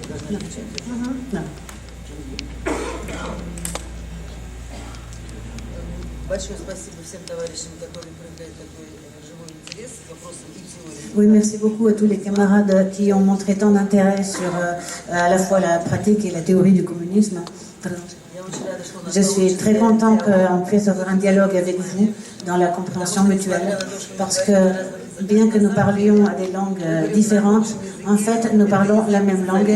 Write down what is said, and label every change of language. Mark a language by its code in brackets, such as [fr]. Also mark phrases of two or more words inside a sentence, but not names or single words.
[fr] Non. [ru] Большое спасибо всем товарищам, которые проявляют такой живой интерес к вопросам и теории. [fr] Oui, merci beaucoup à tous les camarades qui ont montré tant d'intérêt sur à la fois la pratique et la théorie du communisme. Je suis très content qu'on puisse avoir un dialogue avec vous dans la compréhension mutuelle, parce que bien que nous parlions à des langues différentes, en fait, nous parlons la même langue.